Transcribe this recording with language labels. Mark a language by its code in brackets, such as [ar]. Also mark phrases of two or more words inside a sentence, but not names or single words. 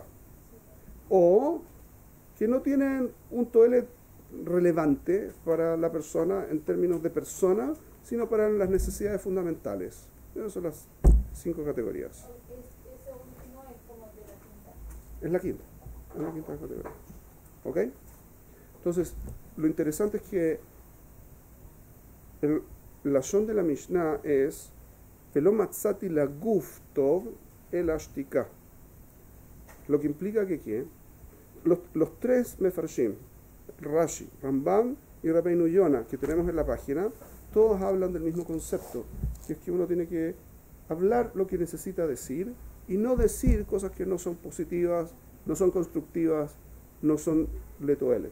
[es] O que no tienen un Toelet relevante para la persona en términos de persona, sino para las necesidades fundamentales. Esas son las 5 categorías. Ese último es como de la quinta. Es la quinta categoría. ¿Ok? Entonces, lo interesante es que el lashon de la Mishnah es [he] ולא מצאתי ל גוף טוב אלא שתיקה. [es] Lo que implica que los tres mefarshim, Rashi, Rambam y Rabbeinu Yonah, que tenemos en la página, todos hablan del mismo concepto, que es que uno tiene que hablar lo que necesita decir y no decir cosas que no son positivas, no son constructivas, no son letoelet.